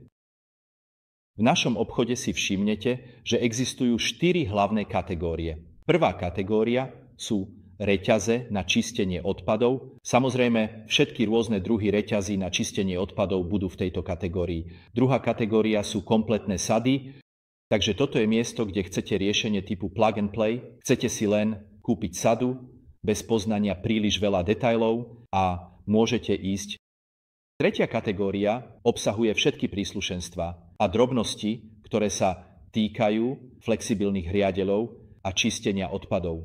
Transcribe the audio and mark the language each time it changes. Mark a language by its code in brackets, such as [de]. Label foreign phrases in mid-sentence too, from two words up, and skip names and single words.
[sk] V našom obchode si všimnete, že existujú 4 hlavné kategórie. Prvá kategória sú reťaze na čistenie odpadov. Samozrejme, všetky rôzne druhy reťazí na čistenie odpadov budú v tejto kategórii. Druhá kategória sú kompletné sady, takže toto je miesto, kde chcete riešenie typu [en] plug and play. [sk] Chcete si len kúpiť sadu, bez poznania príliš veľa detailov a môžete ísť. Tretia kategória obsahuje všetky príslušenstvá a drobnosti, ktoré sa týkajú flexibilných hriadeľov a čistenia odpadov.